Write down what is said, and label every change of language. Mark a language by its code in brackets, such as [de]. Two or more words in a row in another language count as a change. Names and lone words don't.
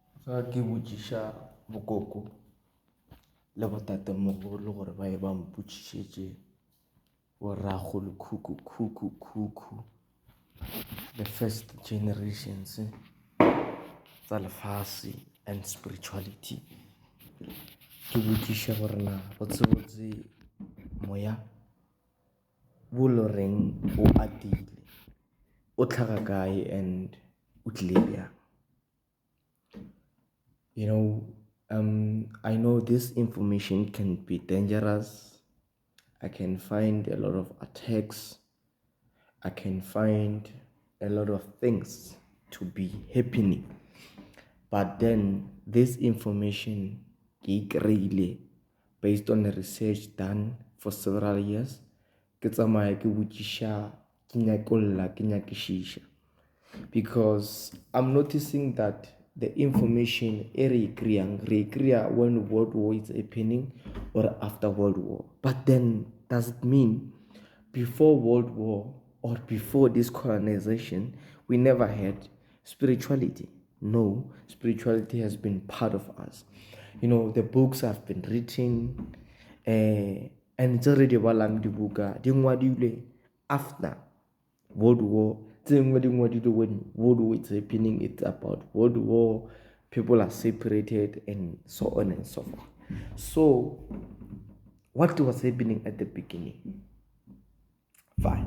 [nso] Ke botšiša bokoko le botatemogolo gore ba e ba mpotšišetše borrago le kuku [en] the first generations [nso] tsa lefase [en] and spirituality. [nso] Ke botšiša gore na botsebotse moya bo lo reng o atile o tlhaga kae and o tlile bjang. [en] I know this information can be dangerous. I can find a lot of attacks. I can find a lot of things to be happening. But then this information [nso] ke kry-ile [en] based on the research done for several years. [nso] Ke tsamaya ke botšiša, ke nyakolla, ke nyakišiša. [en] Because I'm noticing that the information [nso] re kriya [en] when World War is happening or after World War. But then does it mean before World War or before this colonization we never had spirituality? No, spirituality has been part of us. The books have been written and it's already [nso] balang di buka di ngwadilwe [en] after World War. When World War is happening, it's about World War, people are separated and so on and so forth. So what was happening at the beginning? Fine.